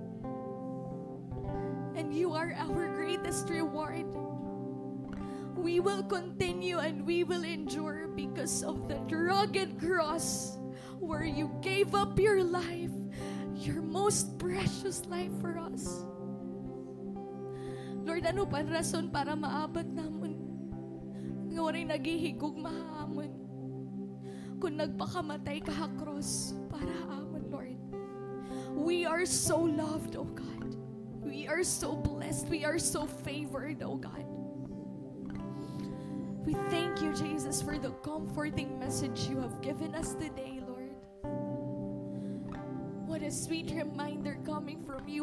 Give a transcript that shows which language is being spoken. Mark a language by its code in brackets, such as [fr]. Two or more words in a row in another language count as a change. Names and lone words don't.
[en] And you are our greatest reward. We will continue and we will endure because of the rugged cross where you gave up your life, your most precious life for us. Lord, [war] ano pa rason para maabot namon? Nga waray naghihigog mahamon. Kung nagpakamatay ka ha cross para amon, [en] Lord. We are so loved, oh God. We are so blessed. We are so favored, oh God. We thank you, Jesus, for the comforting message you have given us today, Lord. What a sweet reminder coming from you.